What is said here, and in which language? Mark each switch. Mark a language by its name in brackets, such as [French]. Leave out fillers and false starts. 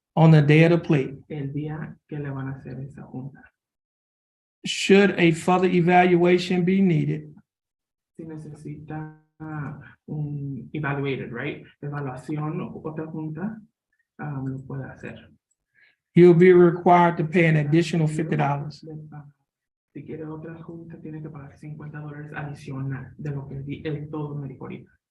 [English] on the day of the plea. [Spanish] el día que le van a hacer esa junta. [English] Should a further evaluation be needed, [Spanish] Si necesita un [English] evaluated, right? [Spanish] Evaluación o otra junta, lo puede hacer. [English] you'll be required to pay an additional $50. [Spanish] Si quiere otra junta, tiene que pagar $50 adicional de lo que el todo me dijo ahorita.